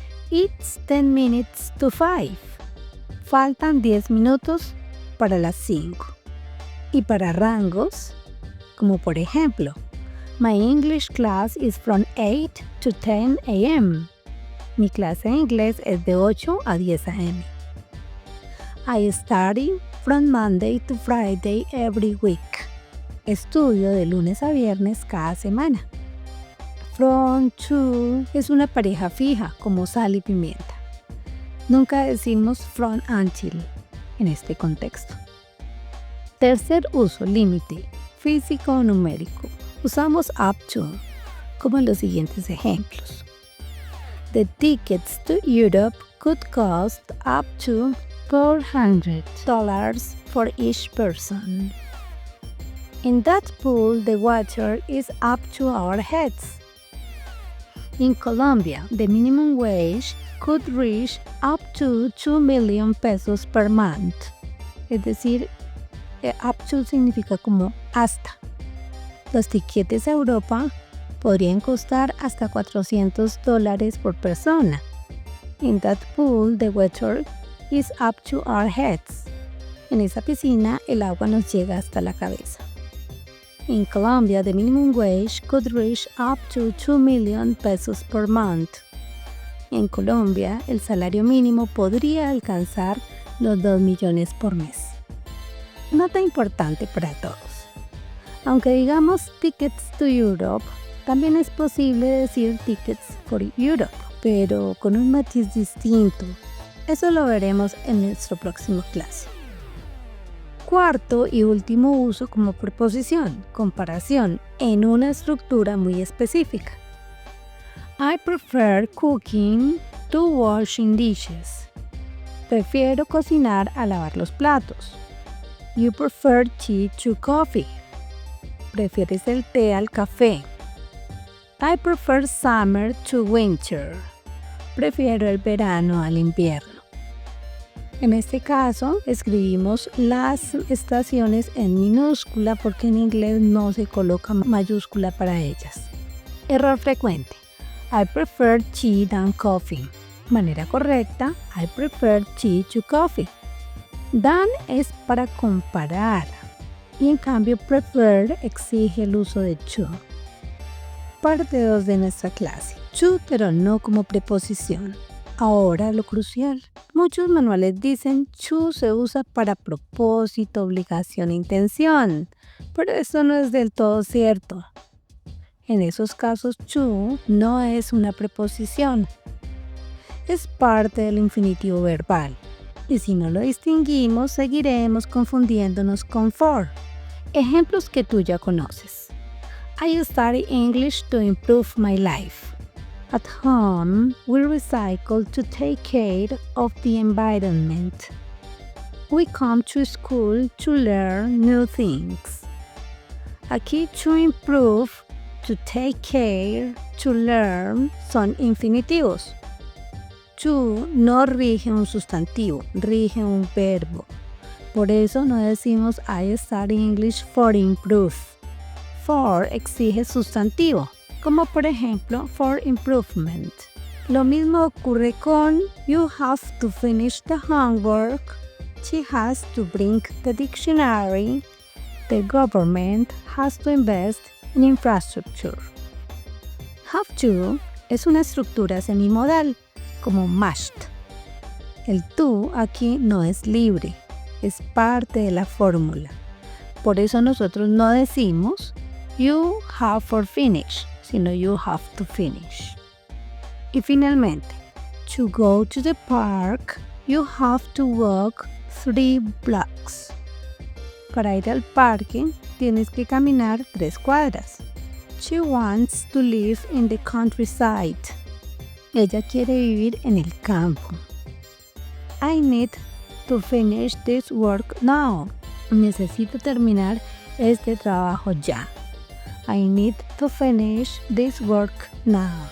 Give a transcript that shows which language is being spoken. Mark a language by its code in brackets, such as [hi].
[en] It's 10 minutes to 5. [es] Faltan 10 minutos para las 5. Y para rangos, como por ejemplo, [en] My English class is from 8 to 10 a.m. [es] Mi clase de inglés es de 8 a 10 a.m. [en] I study from Monday to Friday every week. [es] Estudio de lunes a viernes cada semana. From to es una pareja fija como sal y pimienta. Nunca decimos from until en este contexto. Tercer uso, límite, físico o numérico. Usamos up to, como en los siguientes ejemplos. [en] The tickets to Europe could cost up to $400 for each person. In that pool, the water is up to our heads. In Colombia, the minimum wage could reach up to 2 million pesos per month. [es] Es decir, up to significa como hasta. Los tiquetes a Europa podrían costar hasta $400 por persona. [en] In that pool, the water is up to our heads. [es] En esa piscina, el agua nos llega hasta la cabeza. [en] In Colombia, the minimum wage could reach up to 2 million pesos per month. [es] En Colombia, el salario mínimo podría alcanzar los 2 millones por mes. Nota importante para todos. Aunque digamos [en] tickets to Europe, [es] también es posible decir [en] tickets for Europe, [es] pero con un matiz distinto. Eso lo veremos en nuestra próxima clase. Cuarto y último uso como preposición, comparación, en una estructura muy específica. [en] I prefer cooking to washing dishes. [es] Prefiero cocinar a lavar los platos. [en] You prefer tea to coffee. [es] Prefieres el té al café. [en] I prefer summer to winter. [es] Prefiero el verano al invierno. En este caso, escribimos las estaciones en minúscula porque en inglés no se coloca mayúscula para ellas. Error frecuente. [en] I prefer tea than coffee. [es] Manera correcta, [en] I prefer tea to coffee. [es] Than es para comparar y en cambio prefer exige el uso de to. Parte 2 de nuestra clase. To, pero no como preposición. Ahora lo crucial. Muchos manuales dicen to se usa para propósito, obligación e intención, pero eso no es del todo cierto. En esos casos to no es una preposición. Es parte del infinitivo verbal. Y si no lo distinguimos, seguiremos confundiéndonos con for. Ejemplos que tú ya conoces. [en] I study English to improve my life. At home, we recycle to take care of the environment. We come to school to learn new things. [es] Aquí to improve, to take care, to learn son infinitivos. To no rige un sustantivo, rige un verbo. Por eso no decimos [en] I study English for improve. [es] For exige sustantivo, como por ejemplo for improvement. Lo mismo ocurre con [en] you have to finish the homework, she has to bring the dictionary, the government has to invest in infrastructure. [es] Have to es una estructura semimodal, como must. El to aquí no es libre, es parte de la fórmula. Por eso nosotros no decimos [en] you have for finish, [es] sino [en] you have to finish. [es] Y finalmente, [en] to go to the park, you have to walk 3 blocks. [es] Para ir al parque, tienes que caminar 3 cuadras. [en] She wants to live in the countryside. [es] Ella quiere vivir en el campo. [en] I need to finish this work now. [es] Necesito terminar este trabajo ya. [en] I need to finish this work now.